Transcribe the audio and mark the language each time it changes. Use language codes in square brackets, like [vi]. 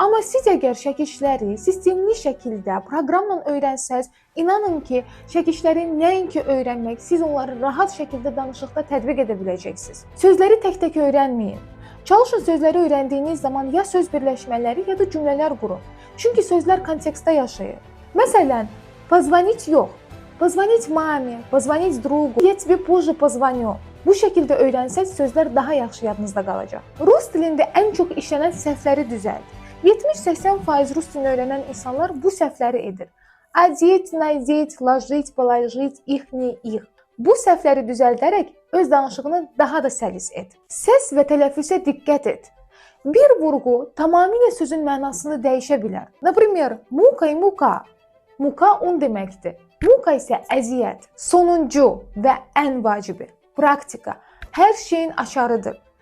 [az] Amma siz əgər şəkilçiləri sistemli şəkildə proqramla öyrənsəz, inanın ki, şəkilçiləri nəinki öyrənmək, siz onları rahat şəkildə danışıqda tətbiq edə biləcəksiniz. Sözləri tək-tək öyrənməyin. Çalışın sözləri öyrəndiyiniz zaman ya söz birləşmələri, ya da cümlələr qurun. Çünki sözlər kontekstdə yaşayır. Məsələn, позвонить yox. [ru] Позвонить маме, позвонить другу, я тебе позже позвоню. [az] Bu şəkildə öyrənsəz sözlər daha yaxşı yadınızda qalacaq. Rus dilində ən çox işlənən səhvləri düzəlt. 70-80% rus dilini öyrənən insanlar bu səhvləri edir. [ru] Одеть, надеть, ложить, положить, их, не их. [az] Bu səhvləri düzəldərək öz danışığını daha da səlis et. Səs və tələffüzə diqqət et. Bir vurğu tamamilə sözün mənasını dəyişə bilər. [ru] Например, muka и muka. [az] Muka un deməkdir. Muka isə əziyyət. Sonuncu və ən vacibi praktika hər şeyin açarıdır.